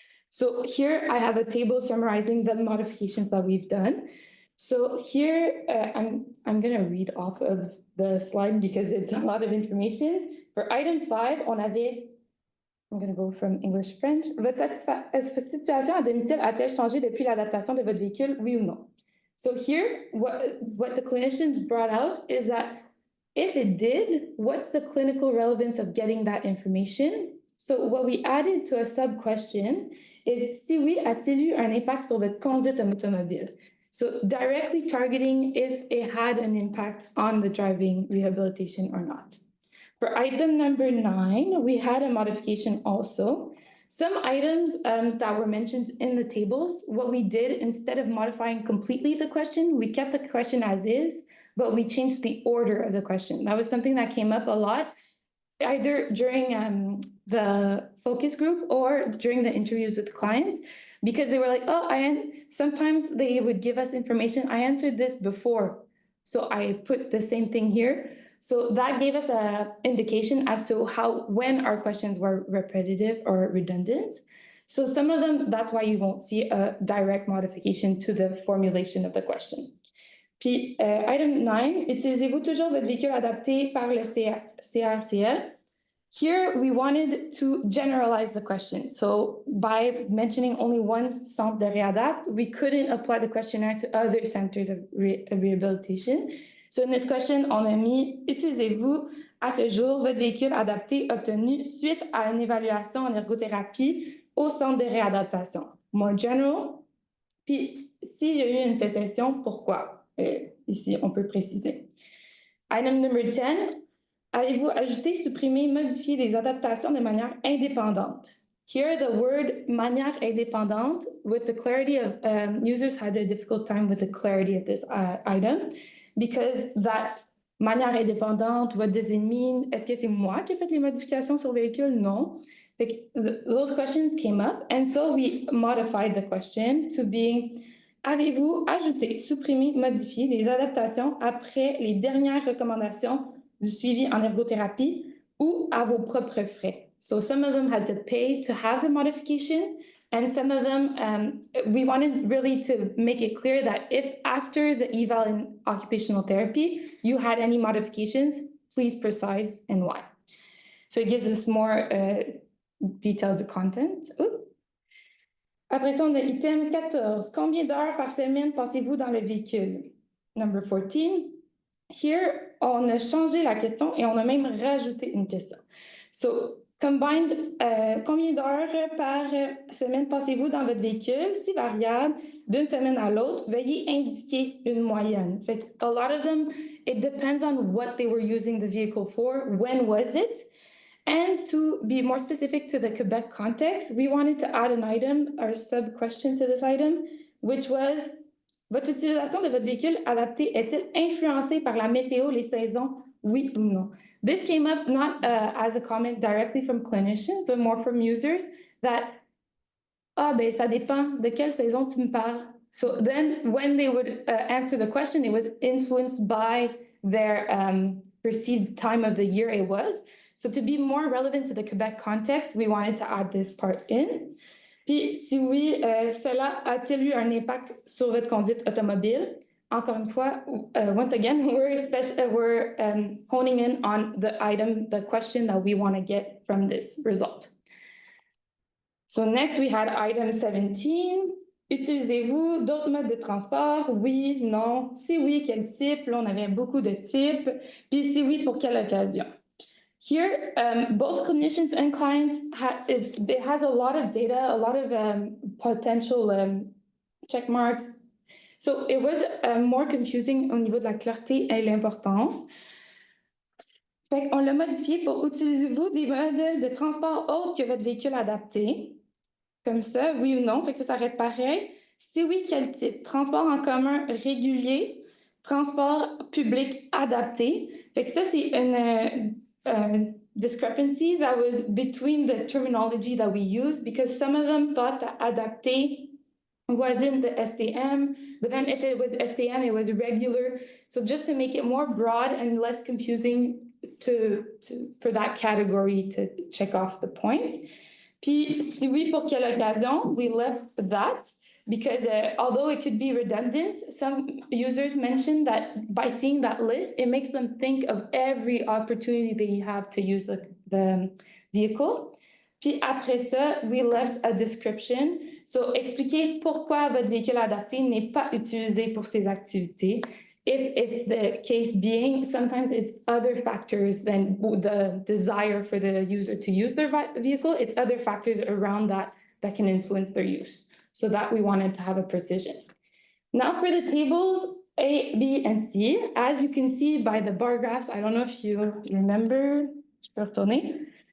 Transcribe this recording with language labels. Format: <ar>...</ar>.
<en>So here I have a table summarizing the modifications that we've done. So here, I'm going to read off of the slide because it's a lot of information. For item 5, I'm going to go from English to French.</en> <fr>Votre situation à domicile a-t-elle changé depuis l'adaptation de votre véhicule, oui ou non?</fr> <en>So here, what the clinicians brought out is that if it did, what's the clinical relevance of getting that information? So what we added to a sub-question is,</en> <fr>si oui, a-t-il eu un impact sur votre conduite automobile?</fr> <en>So directly targeting if it had an impact on the driving rehabilitation or not. For item number 9, we had a modification also. Some items that were mentioned in the tables, what we did, instead of modifying completely the question, we kept the question as is, but we changed the order of the question. That was something that came up a lot, either during the focus group or during the interviews with clients, because they were like, oh, sometimes they would give us information. I answered this before, so I put the same thing here. So that gave us an indication as to when our questions were repetitive or redundant. So some of them, that's why you won't see a direct modification to the formulation of the question.</en> <fr>Puis, item 9, utilisez-vous toujours votre véhicule adapté par le CRCL?</fr> <en>Here, we wanted to generalize the question. So by mentioning only one</en> <fr>centre de réadapt,</fr> <en>we couldn't apply the questionnaire to other centers of rehabilitation. So in this question,</en> <fr>on a mis, utilisez-vous à ce jour votre véhicule adapté obtenu suite à une évaluation en ergothérapie au centre de réadaptation? More general. Puis, s'il y a eu une sécession, pourquoi? Ici, on peut préciser.</fr> <en>Item number 10.</en> <fr>Allez-vous ajouter, supprimer, modifier les adaptations de manière indépendante?</fr> <en>Here, the word manière indépendante, with the clarity of users had a difficult time with the clarity of this item, because that manière indépendante, what does it mean?</en> <fr>Est-ce que c'est moi qui ai fait les modifications sur véhicule? Non.</fr> <en>Those questions came up, and so we modified the question to being,</en> <fr>avez-vous ajouté, supprimé, modifié les adaptations après les dernières recommandations du suivi en ergothérapie ou à vos propres frais?</fr> <en>So some of them had to pay to have the modification, and some of them, we wanted really to make it clear that if after the eval in occupational therapy, you had any modifications, please precise and why. So it gives us more detailed content. Ooh.</en> <fr>Après ça, on a item 14. Combien d'heures par semaine passez-vous dans le véhicule?</fr> <en>Number 14.</en> <fr>Here, on a changé la question et on a même rajouté une question.</fr> <en>So, combined,</en> <fr>combien d'heures par semaine passez-vous dans votre véhicule? Si variable, d'une semaine à l'autre, veuillez indiquer une moyenne. Fait que</fr> <en>a lot of them, it depends on what they were using the vehicle for, when was it? And to be more specific to the Quebec context, we wanted to add an item, or sub-question to this item, which was,</en> <fr>votre utilisation de votre véhicule adapté est-il influencée par la météo, les saisons, oui ou non?</fr> <en>This came up not as a comment directly from clinicians, but more from users that,</en> <fr>ben ça dépend de quelle saison tu me parles.</fr> <en>So then when they would answer the question, it was influenced by their perceived time of the year it was. So to be more relevant to the Quebec context, we wanted to add this part in.</en> <fr>Puis si oui, cela a-t-il eu un impact sur votre conduite automobile? Encore une fois,</fr> <en>once again, we're honing in on the item, the question that we want to get from this result. So next we had item 17.</en> <fr>Utilisez-vous d'autres modes de transport? Oui, non. Si oui, quel type? Là, on avait beaucoup de types. Puis si oui, pour quelle occasion?</fr> <en>Here, both clinicians and clients, it has a lot of data, a lot of potential check marks. So it was more confusing</en> <fr>au niveau de la clarté et l'importance. Fait qu'on l'a modifié pour utilisez-vous des modes de transport autres que votre véhicule adapté? Comme ça, oui ou non? Fait que ça reste pareil. Si oui, quel type? Transport en commun régulier, transport public adapté. Fait que ça, c'est une</fr> <en>discrepancy that was between the terminology that we use, because some of them thought that adapté wasn't the STM, but then if it was STM, it was regular. So just to make it more broad and less confusing for that category to check off the point.</en> <fr>Puis, si oui, pour quelle occasion?</fr> <en>We left that because although it could be redundant, some users mentioned that by seeing that list, it makes them think of every opportunity they have to use the vehicle.</en> <fr>Puis après ça,</fr> <en>we left a description.</en> <fr>So, expliquer pourquoi votre véhicule adapté n'est pas utilisé pour ces activités.</fr> <en>If it's the case being, sometimes it's other factors than the desire for the user to use their vehicle. It's other factors around that can influence their use. So that we wanted to have a precision. Now for the tables A, B, and C, as you can see by the bar graphs, I don't know if you remember,</en> <fr>je peux retourner.</fr>